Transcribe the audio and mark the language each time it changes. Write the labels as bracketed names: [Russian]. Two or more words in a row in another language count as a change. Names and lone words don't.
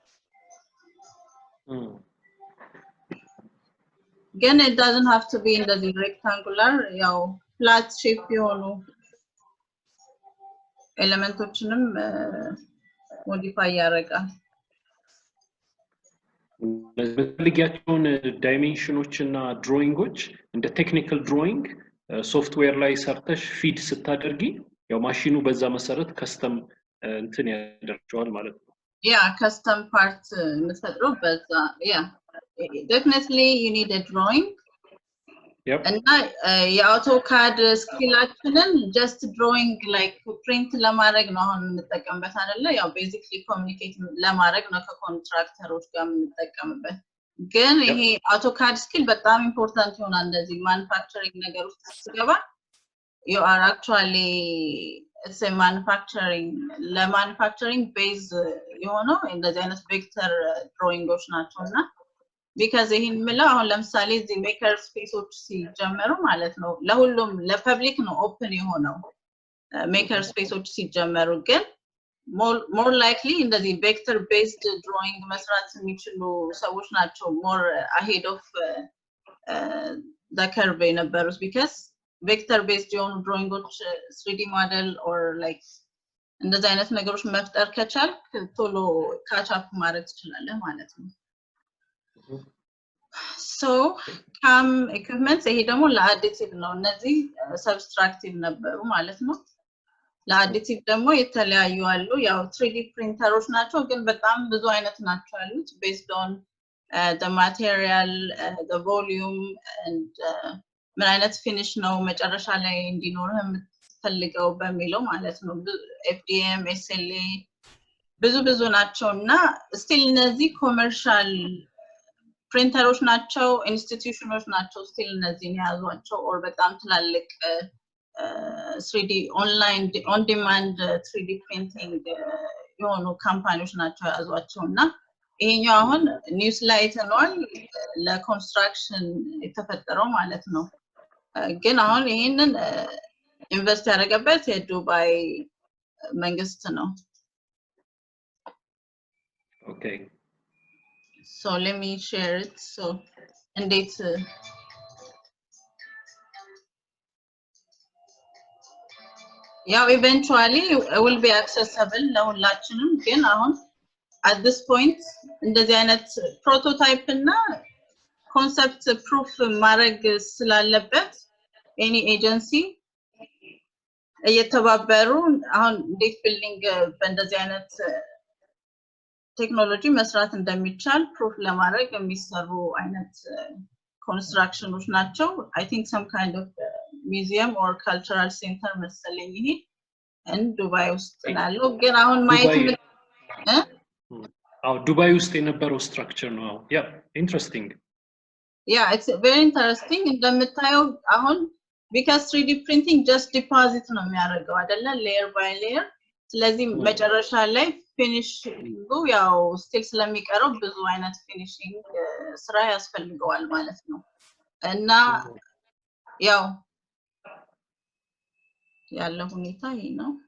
[Amharic] ግን [English] it doesn't have to be in the rectangular [Amharic] ያው [English] flat shape [Amharic] የሆኑ ኤሌመንቶችንም modify ያደርጋል በተለያቸውን ዳይሜንሽኖች እና ድሮይንጎች እንደ [English] technical drawing software [Amharic] ላይ ሰርተሽ ፊድ ስታደርጊ ያው ማሽኑ በዛ መሰረት ከስተም እንትን ያደርጋል ማለት ነው ያ [English] custom part [Amharic] የምትፈጥረው በዛ ያ [English] definitely you need a drawing [Amharic] እና የአውቶካድ ስኪላችንን [English] just drawing like print [Amharic] ለማድረግ ነው አሁን እንጠቀምበት አይደለ ያው [English] basically communicate [Amharic] ለማድረግ ነው ከኮንትራክተሮች ጋር እንጠቀምበት ግን ይሄ [English] AutoCAD skill [Amharic] በጣም ኢምፖርታንት ይሆናል እንደዚህ ማኑፋክቸሪንግ ነገር ውስጥ ሲገባ [English] you are actually it's a manufacturing [Amharic] base የሆነው እንደዚህ አይነት ቬክተር ድሮይንጎች ናቸውና because ይሄን ምለው አሁን ለምሳሌ እዚህ ሜከር ስፔሶች ሲጀመሩ ማለት ነው ለሁሉም ለፐብሊክ ነው ኦፕን የሆነው ሜከር ስፔሶች ሲጀመሩ ግን [English] more likely [Amharic] እንደዚህ [English] vector based drawing [Amharic] መስራት የሚችሉ ሰዎች ናቸው [English] more ahead of the curve [Amharic] የነበሩት [English] because vector based [Amharic] የሆኑ ድሮይንጎች [English] 3D model or like [Amharic] እንደዚህ አይነት ነገሮች መፍጠር ከቻልክ ቶሎ [English] catch up [Amharic] ማድረግ ትችላለህ ማለት ነው [English] so cam equipment [Amharic] ይሄ ደግሞ ለአዲቲቭ ነው እነዚህ ሰብስትራክቲቭ ነበሩ ማለት ነው ለአዲቲቭ ደግሞ የተለያዩ አሉ ያው 3D ፕሪንተሮች ናቸው ግን በጣም ብዙ አይነት ናቸው ያሉት [English] based on the material the volume [Amharic] and ምን አይነት ፊኒሽ ነው መጨረሻ ላይ እንዲኖርህ የምትፈልገው በሚለው ማለት ነው FDM SLA ብዙ ናቸውና ስቲል እነዚህ ኮመርሻል ፕሪንተሮች ናቸው ኢንስቲትዩሽኖች ናቸው ስቲል እነዚህን ያዟቸው ኦር በጣም ትላልቅ [English] 3D online on demand 3D printing [Amharic] የሆኑ ካምፓኒዎች ናቸው ያዟቸውና ይሄኛው አሁን ኒውስ ላይ ተኗል ለኮንስትራክሽን የተፈጠረው ማለት ነው ግን አሁን ይሄንን ኢንቨስት ያደረገበት የዱባይ መንግስት ነው። [English] Okay. So let me share it. So [Amharic] እንዴት ያው [English] eventually it will be accessible [Amharic] ለሁላችንም ግን አሁን [English] at this point [Amharic] እንደዚህ አይነት ፕሮቶታይፕ እና ኮንሰፕት ፕሩፍ ማድረግ ስላለበት [English] any agency [Amharic] እየተባበሩ አሁን እንዴት ቢልዲንግ በእንደዚህ አይነት ቴክኖሎጂ መስራት እንደሚቻል ፕሩፍ ለማድረግ የሚሰሩ አይነት constructions ናቸው. [English] I think some kind of museum or cultural center [Amharic] መሰለኝ ይሄ [English] and [Amharic] ዱባይ ውስጥ ያለው ግን አሁን ማየት ዱባይ ውስጥ የነበረው ስትራክቸር ነው. [English] Yeah, interesting. Yeah, it's very interesting. [Amharic] እንደምታየው አሁን [English] because 3D printing just deposit [Amharic] ነው የሚያደርገው አይደለ [English] layer by layer. [Amharic] ስለዚህ መጨረሻ ላይ ፊኒሺንጉ ያው ስቲል ስለሚቀረው ብዙ አይነት ፊኒሺንግ ስራ ያስፈልገዋል ማለት ነው እና ያው ያለው ሁኔታ ይሄ ነው።